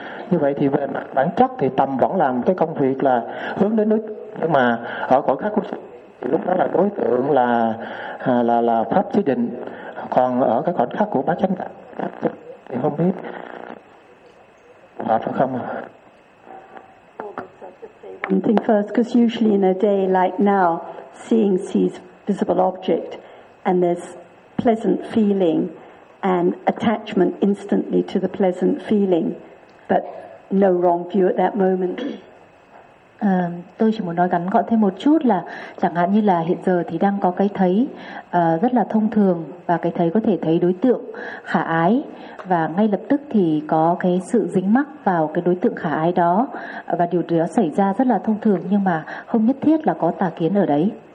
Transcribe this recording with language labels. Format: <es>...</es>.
<vi>Như vậy thì về mặt bản chất thì tầm vẫn làm cái công việc là hướng đến đối tượng, nhưng mà ở khoảnh khắc của lúc đó là đối tượng là pháp chế định. Còn ở cái khoảnh khắc của bát chánh đạo thì không biết hợp không.</vi> <en>One thing first, because usually in a day like now, seeing sees visible object, and there's pleasant feeling and attachment instantly to the pleasant feeling, but no wrong view at that moment.</en> <vi>Tôi chỉ muốn nói gắn gọn thêm một chút là chẳng hạn như là hiện giờ thì đang có cái thấy rất là thông thường, và cái thấy có thể thấy đối tượng khả ái, và ngay lập tức thì có cái sự dính mắc vào cái đối tượng khả ái đó, và điều đó xảy ra rất là thông thường, nhưng mà không nhất thiết là có tà kiến ở đấy.</vi>